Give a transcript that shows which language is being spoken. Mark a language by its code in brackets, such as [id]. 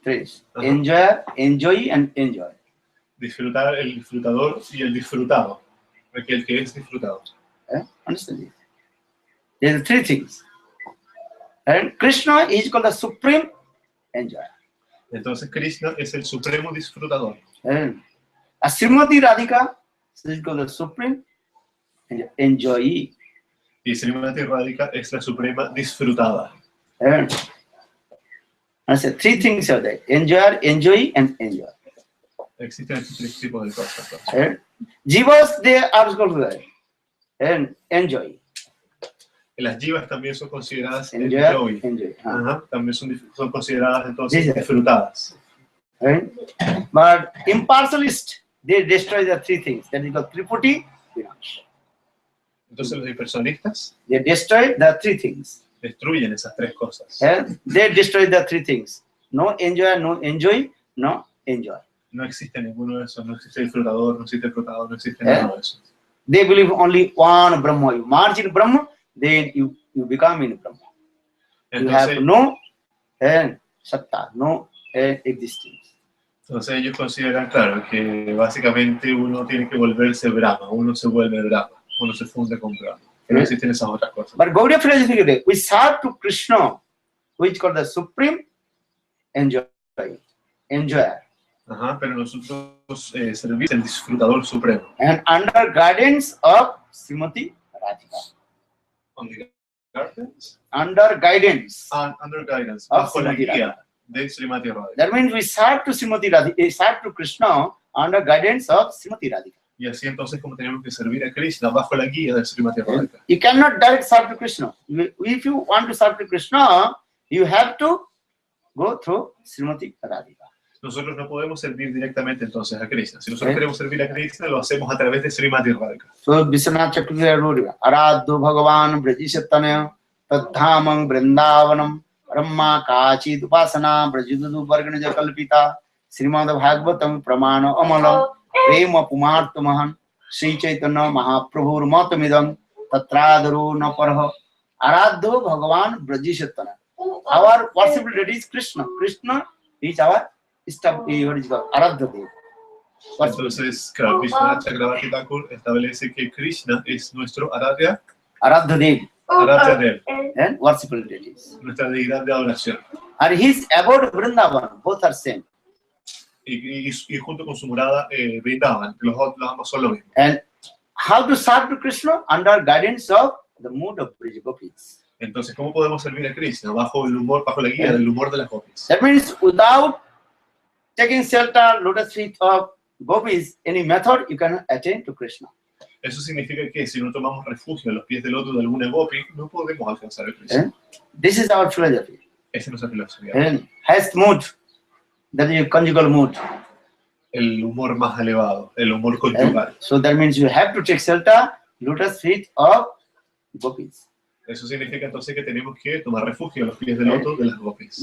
[en] enjoyer, enjoy, and enjoy. [es] Disfrutar, el disfrutador y el disfrutado, aquel que es disfrutado. [en] Understand? There are three things. And Krishna is called the supreme enjoyer. [es] Entonces Krishna es el supremo disfrutador. [en] And Srimati Radhika is called the supreme enjoyee. [es] Y Srimati Radhika es la suprema disfrutada. [en] And I said three things are there: enjoyer, enjoy, and enjoy. [es] Existen estos tres tipos de cosas. [en] Jivas, they are called and enjoy. [es] Las jivas también son consideradas [en] Enjoy. [es] También son consideradas entonces disfrutadas. [en] But impartialists, they destroy the three things. That is called Triputi Vinash. [es] Entonces los impersonistas [en] They destroy the three things. [es] destruyen esas tres cosas. [en] They destroy the three things. No enjoy, no enjoy, no enjoy. [es] No existe ninguno de esos, no existe disfrutador, no existe disfrutador, no existe nada de eso. [en] They believe only one Brahma. You merge in Brahma, then you become in Brahma. You have no satta, no existence. [es] Entonces ellos consideran, claro, que básicamente uno tiene que volverse Brahma, uno se vuelve Brahma, uno se funde con Brahma. No existen esas otras cosas. [en] But Gaudiya philosophy, we serve to Krishna, which is called the supreme enjoyer. [es] Pero nosotros servimos el disfrutador supremo. [en] And under guidance of Srimati Radhika. Under guidance. Under guidance. [es] Bajo la guía de Srimati Radhika. [en] That means we serve to Srimati Radhika, serve to Krishna under guidance of Srimati Radhika. [es] Y así entonces como tenemos que servir a Krishna bajo la guía de Srimati Radhika. [en] You cannot direct serve to Krishna. If you want to serve to Krishna, you have to go through Srimati Radhika. [es] Nosotros no podemos servir directamente entonces a Krishna. Si nosotros queremos servir a Krishna, lo hacemos a través de Srimati Radhika. [sa] So Vishwanath Chakravarti wrote, Aradhu Bhagavan Brajishatanya Tadhamam Vrindavanam Brahma Kachi Dupasana Brajudu Varganaja Kalpita Srimad Bhagavatam Pramana Amala Prema Pumartamahan Sri Chaitanya Mahaprabhur Matamidam Tatradaru Naparha Aradhu Bhagavan Brajishatanya. [en] Our worshipful deity is Krishna. Krishna is our Aradha Dev. [es] Entonces, claro, Vishwanath Chakravarti Thakur establece que Krishna es nuestro Aradha Dev. [en] And worshipful deities. [es] Nuestra deidad de adoración. [en] And his abode Vrindavan, both are same. [es] Y junto con su morada Vrindavan, los ambos son lo mismo. [en] And how to serve to Krishna? Under guidance of the mood of Brij Gopis. [es] Entonces, ¿cómo podemos servir a Krishna? Bajo la guía del humor de las gopis. [en] That means without taking shelter, lotus feet of gopis, any method you can attain to Krishna. [es] Eso significa que si no tomamos refugio en los pies del loto de alguna gopi, no podemos alcanzar a Krishna. [en] This is our philosophy. [es] Esa es nuestra filosofía. [en] Highest mood, that is conjugal mood. [es] El humor más elevado, el humor conyugal. [en] So that means you have to take shelter, lotus feet of gopis. [es] Eso significa entonces que tenemos que tomar refugio en los pies del loto de las gopis.